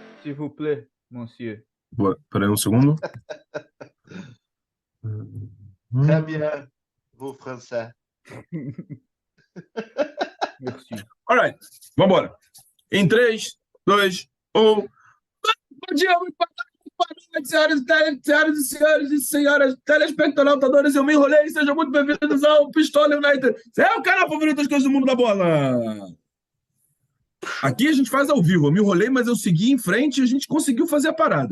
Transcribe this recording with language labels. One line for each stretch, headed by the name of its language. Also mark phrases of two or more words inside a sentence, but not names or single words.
French: s'il vous plaît, monsieur.
Portuguese: Peraí um segundo.
French: Très bien, vous français. Merci.
Portuguese: Alright, vambora. Em 3, 2, 1. Bom dia, muito boa tarde, senhoras e senhores telespectadores, eu me enrolei, sejam muito bem-vindos ao Pistola United. É o canal favorito das coisas do mundo da bola. Aqui a gente faz ao vivo, eu me enrolei, mas eu segui em frente e a gente conseguiu fazer a parada.